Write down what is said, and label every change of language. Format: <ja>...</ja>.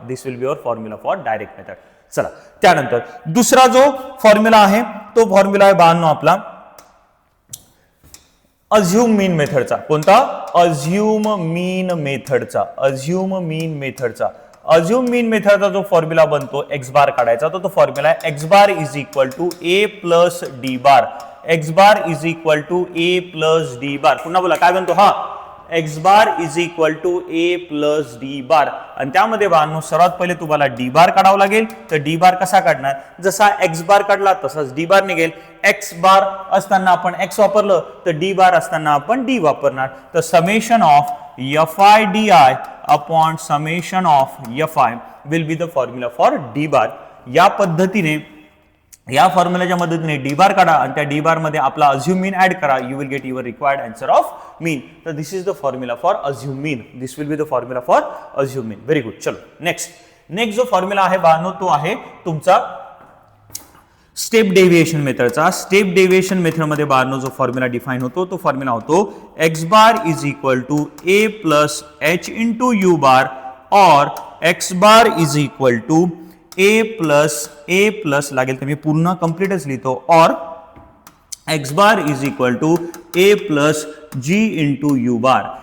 <en>This will be your formula for direct method.</en> <mr>चला, त्यानंतर दुसरा जो फॉर्म्युला आहे तो फॉर्म्युला आहे बाळांनो आपला अज्युम मीन मेथडचा. कोणता? अज्युम मीन मेथडचा. अज्युम मीन मेथडचा. अज्युम मीन मेथडचा जो फॉर्म्युला बनतो</mr> <en>X bar काढायचा, तो formula आहे X bar is equal to A plus D bar. X bar is equal to A plus D bar.</en> <mr>पुन्हा बोला काय बनतो? हा, x bar is equal to A plus D बार. आणि त्यामध्ये बाळांनो सर्वात पहिले तुम्हाला डी बार काढावं लागेल. तर डी बार कसा काढणार? जसा एक्स बार काढला तसाच डी बार निघेल. एक्स बार असताना आपण एक्स वापरलं तर डी बार असताना आपण डी वापरणार.</mr> <en>तर summation of F I D I upon summation of F I will be the formula for D bar.</en> <mr>या पद्धतीने या फॉर्म्युलाच्या मदतीने डी बार काढा आणि त्या डी बार मध्ये आपला अज्युम मीन ऍड करा.</mr> <en>You will get your required answer of mean. तर this is the formula for assumed mean. This will be the formula for assumed mean. Very good.</en> <mr>चलो नेक्स्ट जो फॉर्म्युला आहे बाळांनो तो आहे तुमचा स्टेप डेव्हिएशन मेथडचा. स्टेप डेव्हिएशन मेथड मध्ये बाळांनो जो फॉर्म्युला डिफाइन होतो तो फॉर्म्युला होतो</mr> <en>X bar is equal to A plus H into U bar</en> <mr>और x bar is equal to A plus लागेल तर मी पूर्ण कंप्लीटच लिहितो और x bar is equal to A plus G into you bar.</mr>